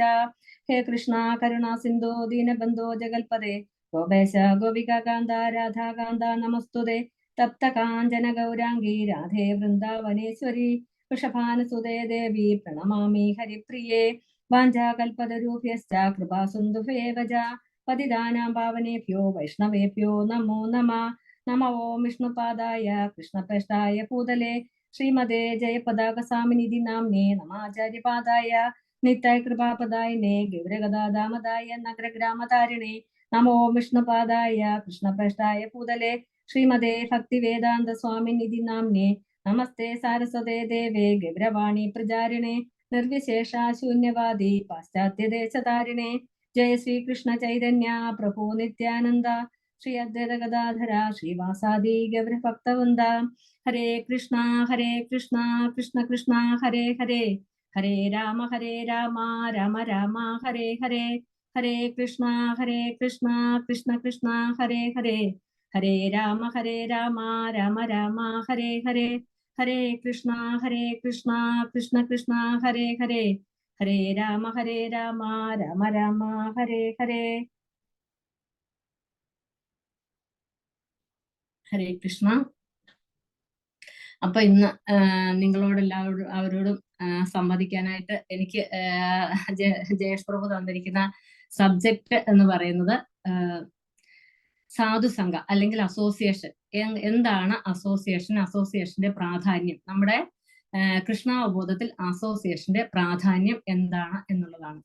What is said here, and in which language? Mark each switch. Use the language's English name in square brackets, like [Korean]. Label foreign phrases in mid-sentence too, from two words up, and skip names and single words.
[Sanskrit] ഹേ കൃഷ്ണ കരുണാ സിന്ധോ ദീനബന്ധോ ജഗൽപദേ ഗോപേശ ഗോപികാന്ത രാധാകാന്ത നമസ്തുതേ. തപ്ത കാഞ്ചന ഗൗരാംഗീ രാധേ വൃന്ദാവനേശ്വരി വൃഷഭാനുസുതേ ദേവി പ്രണമാമി ഹരിപ്രിയേ. വാഞ്ചാകൽപതരൂഭ്യശ്ച കൃപാസിന്ധുഭ്യേവ ച പതിതാനാം പാവനേഭ്യോ വൈഷ്ണവേഭ്യോ നമോ നമഃ. നമോ വിഷ്ണുപാദായ കൃഷ്ണപ്രേഷ്ഠായ ഭൂതലേ ശ്രീമതേ ജയപതാകസാമിനിധി നാംനേ നമാചാര്യപാദായ നിത്യായ കൃപാപദായിനേ ഗൗരഗദാദാമദായ നഗരഗ്രാമതാരിണേ. നമോ വിഷ്ണുപാദായ കൃഷ്ണപ്രേഷ്ഠായ ഭൂതലേ ശ്രീമതേ ഭക്തിവേദാന്ത സ്വാമിനിധി നാംനേ നമസ്തേ സാരസ്വതേ ദേവേ ഗൗരവാണി പ്രചാരിണേ നിർവിശേഷ ശൂന്യവാദി പാശ്ചാത്യദേശതാരിണേ. ജയ ശ്രീകൃഷ്ണ ചൈതന്യ പ്രഭു നിത്യാനന്ദ ശ്രീ അദ്വൈത ഗദാധര ശ്രീവാസാദി ഗൗരഭക്തവൃന്ദ. ഹരേ കൃഷ്ണ കൃഷ്ണ കൃഷ്ണ ഹരേ ഹരേ ഹരേ രാമ രാമ രാമ ഹരേ ഹരേ. ഹരേ കൃഷ്ണ കൃഷ്ണ കൃഷ്ണ ഹരേ ഹരേ ഹരേ രാമ രാമ രാമ ഹരേ ഹരേ. ഹരേ കൃഷ്ണ കൃഷ്ണ കൃഷ്ണ ഹരേ ഹരേ ഹരേ രാമ രാമ രാമ ഹരേ ഹരേ. ഹരേ കൃഷ്ണ. [Malayalam] അപ്പൊ ഇന്ന് നിങ്ങളോട് അവരോടും സംവദിക്കാനായിട്ട് എനിക്ക് ജയേഷ് പ്രഭു തന്നിരിക്കുന്ന സബ്ജക്റ്റ് എന്ന് പറയുന്നത് സാധുസംഘ അല്ലെങ്കിൽ അസോസിയേഷൻ. എന്താണ് അസോസിയേഷൻ, അസോസിയേഷന്റെ പ്രാധാന്യം, നമ്മുടെ കൃഷ്ണാവബോധത്തിൽ അസോസിയേഷന്റെ പ്രാധാന്യം എന്താണ് എന്നുള്ളതാണ്.